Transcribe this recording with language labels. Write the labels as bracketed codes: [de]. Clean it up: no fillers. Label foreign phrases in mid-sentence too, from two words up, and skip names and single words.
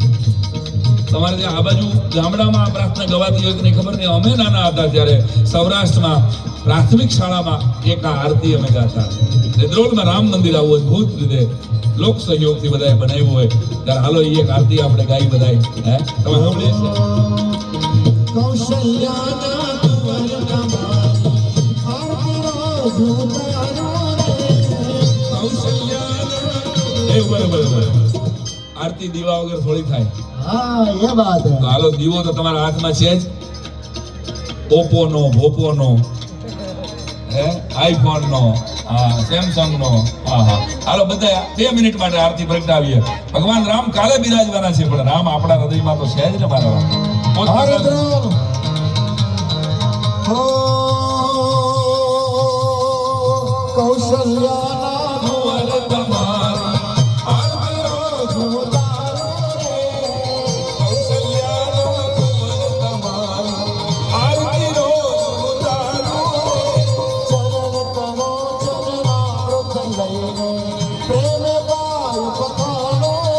[gu] તમારે ત્યાં આ બાજુ ગામડામાં આ પ્રાર્થના ગવાતી હોય કે નહીં ખબર નહીં. અમે નાના હતા ત્યારે સૌરાષ્ટ્રમાં પ્રાથમિક શાળામાં એક આ આરતી અમે ગાતા. રેદ્રોલમાં રામ મંદિર આવું અદભુત રીતે લોક સહયોગથી બધાએ બનાવ્યું હોય ત્યારે હાલો એ એક આરતી આપણે ગાઈ બધાએ. હે તમે સાંભળીએ છે? કૌશલ્યાના કુંવર કમાની આરતી રોજ ઉતારો રે એ બરાબર આરતી દીવા વગર થોડી થાય. [hi] हाँ ये बात [gu] તો [hi] है [gu] હાલો દીવો તો તમારા હાથમાં છે જ. ઓપ્પો નો, ભોપો નો, હે આઈફોન નો, હા સેમસંગ નો, હા હા. હાલો બધા 2 મિનિટ માટે આરતી પ્રગટાવીએ. ભગવાન રામ કાલે બિરાજવાના છે પણ રામ આપણા હૃદયમાં તો છે જ ને મારા. હર રુદ્ર હો કૌશલ્યાના કુંવર કમાની આરતી રોજ ઉતારો રે કૌશલ્યાના કુંવર કમાની આરતી રોજ ઉતારો રે ચરણ કરો ચરણામૃત લઈને પ્રેમ ગાય પખાનો